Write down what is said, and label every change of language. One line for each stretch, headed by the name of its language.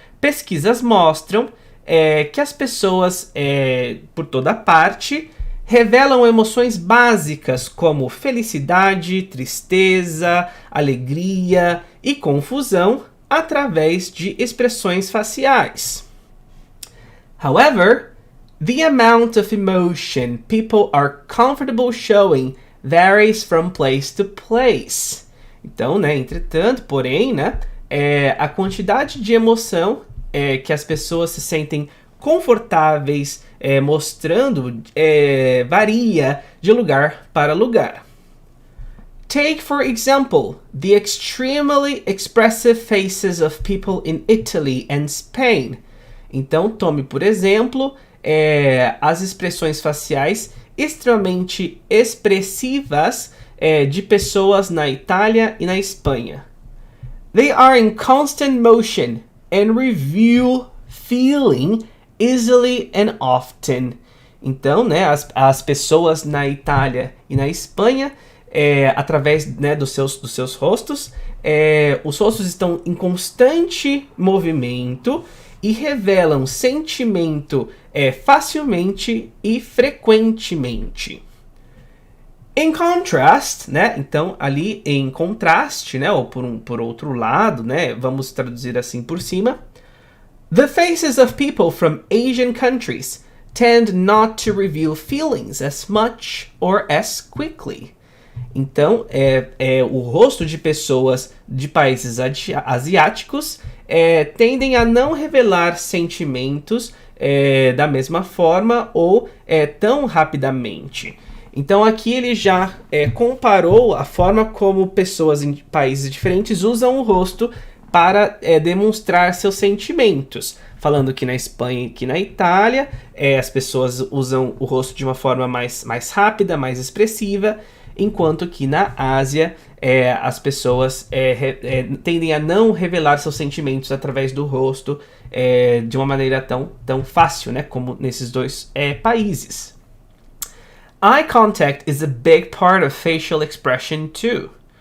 Portuguese: Pesquisas mostram que as pessoas por toda parte revelam emoções básicas como felicidade, tristeza, alegria e confusão através de expressões faciais.
English: However, the amount of emotion people are comfortable showing varies from place to place.
Portuguese: Então, né, entretanto, porém, né, a quantidade de emoção que as pessoas se sentem confortáveis mostrando varia de lugar para lugar.
English: Take, for example, the extremely expressive faces of people in Italy and Spain.
Portuguese: Então, tome, por exemplo, as expressões faciais extremamente expressivas de pessoas na Itália e na Espanha.
English: They are in constant motion and reveal feeling easily and often.
Portuguese: Então, né, as pessoas na Itália e na Espanha, através, né, dos seus rostos, os rostos estão em constante movimento e revelam sentimento facilmente e frequentemente.
English: In contrast,
Portuguese: né, então ali em contraste, né, ou por outro lado, né, vamos traduzir assim por cima,
English: The faces of people from Asian countries tend not to reveal feelings as much or as quickly.
Portuguese: Então, o rosto de pessoas de países asiáticos tendem a não revelar sentimentos da mesma forma ou tão rapidamente. Então, aqui ele já comparou a forma como pessoas em países diferentes usam o rosto para demonstrar seus sentimentos. Falando que na Espanha e que na Itália, as pessoas usam o rosto de uma forma mais rápida, mais expressiva, enquanto que na Ásia as pessoas tendem a não revelar seus sentimentos através do rosto de uma maneira tão fácil, né, como nesses dois países.
English: Eye contact is a big part of facial expression too.